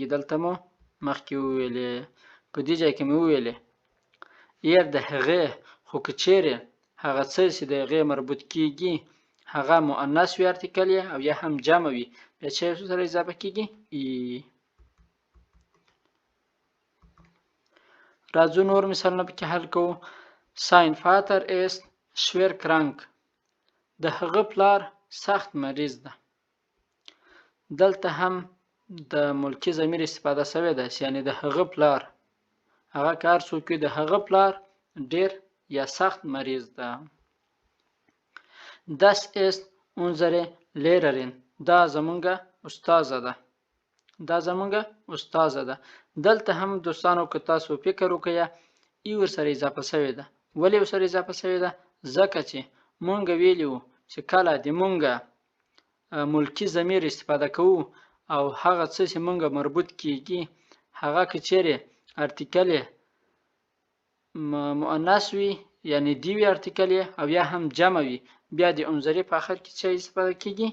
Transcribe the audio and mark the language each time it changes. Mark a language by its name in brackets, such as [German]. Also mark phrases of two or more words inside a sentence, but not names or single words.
[Pashto] دلته مو مخکې وویلې په دې ځای کې مې وویلې ایر د هغې، خو که چیرې هغه څه چې د هغې مربوط کیږي هغه مؤنث وي ارتیکل او یا هم جمع وي بیا چې سره اضافه کیږي ای. راځو نور مثالونه پکې حل کوو. [German] Sein Vater ist schwer krank. [Pashto] د هغه پلار سخت مریض ده. دلته هم د ملکي ضمیر استفاده شوې ده یعنی د هغه پلار، هغه کار څوک د هغه پلار ډیر یا سخت مریض ده. [German] Das ist unsere Lehrerin. [Pashto] دا زمونږه استاذه ده. دا زمونږه استاذه ده. دلته هم دوستانو که تاسو فکر وکړئ ای ور سره اضافه شوې ده. ولې ور سره اضافه شوې ده؟ ځکه چې مونږ ویلي وو چې کله د مونږه ملکي ضمیر استفاده کوو او هغه څه چې مونږه مربوط کیږي هغه که چیرې ارتیکل مؤنث وي یعنی دی وی ارتیکل او یا هم جمع وي بیا د انظرې په اخر کې څه استفاده کیږي؟